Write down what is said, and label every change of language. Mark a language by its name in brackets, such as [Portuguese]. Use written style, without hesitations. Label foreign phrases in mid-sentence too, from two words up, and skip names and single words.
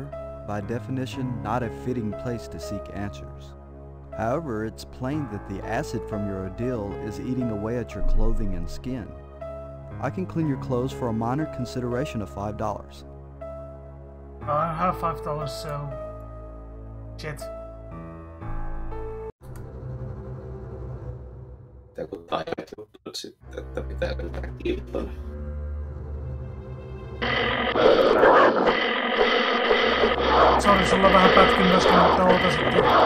[English] By definition, not a fitting place to seek answers. However, it's plain that the acid from your ordeal is eating away at your clothing and skin. I can clean your clothes for a minor consideration of $5. I have $5, so... Shit. [Finnish] Joku taimet juttu sitten, että pitää löytää kilpailu. Sori, sulla vähän pätkin myöskin, mutta oota sitten.